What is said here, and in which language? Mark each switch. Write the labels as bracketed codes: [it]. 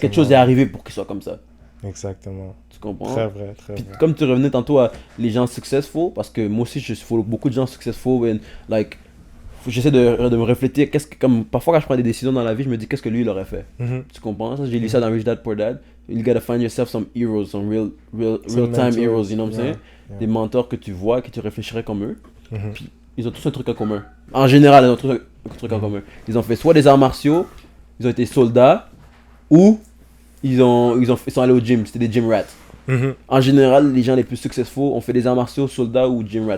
[fr] quelque chose est arrivé pour qu'il soit comme ça. Exactement. Tu comprends? Très vrai, très Puis vrai. comme tu revenais tantôt à les gens successful, parce que moi aussi je follow beaucoup de gens successful, and like, j'essaie de me refléter, comme parfois quand je prends des décisions dans la vie, je me dis qu'est-ce que lui il aurait fait. Tu comprends? Ça, j'ai lu ça dans Rich Dad Poor Dad. [en] You gotta find yourself some heroes, some real time mentors, heroes, you know what I'm saying? yeah. [fr] Des mentors que tu vois, que tu réfléchirais comme eux. Puis ils ont tous un truc en commun. En général, ils ont tous un truc en commun. Ils ont fait soit des arts martiaux, ils ont été soldats, ou ils sont allés au gym, c'était des gym rats. En général, les gens les plus successful ont fait des arts martiaux, soldats ou gym rat.